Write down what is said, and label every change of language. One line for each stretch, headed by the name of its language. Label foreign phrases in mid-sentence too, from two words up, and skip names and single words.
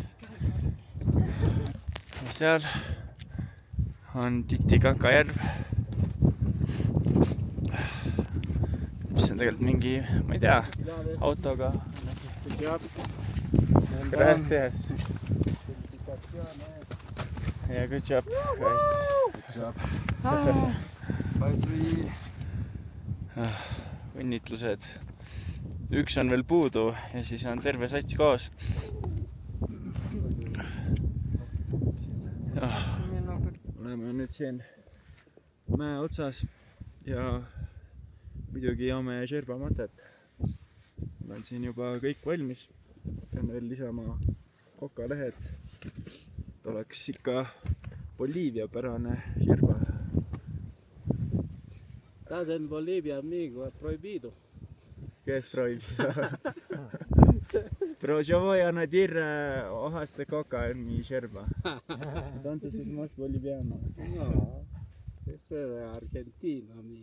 Estonian: Ja seal on Titikaka järv. Mis on tegelikult mingi, ma ei tea, autoga.
English: Gracias. Ja good job, guys. Good job.
Estonian: Õnnitlused. Üks on veel puudu ja siis on terve sats koos. Oleme nüüd siin mäe otsas ja muidugi joome Sherpa matet. Mul on siin juba kõik valmis. Pean veel lisama kokalehed. Et oleks ikka Boliivia pärane Sherpa.
Spanish: Estás en Bolivia, amigo, es prohibido. ¿Qué es prohibido? Pero yo voy a añadir hojas de coca en mi yerba. Entonces es más boliviano. No, es de Argentina, amigo.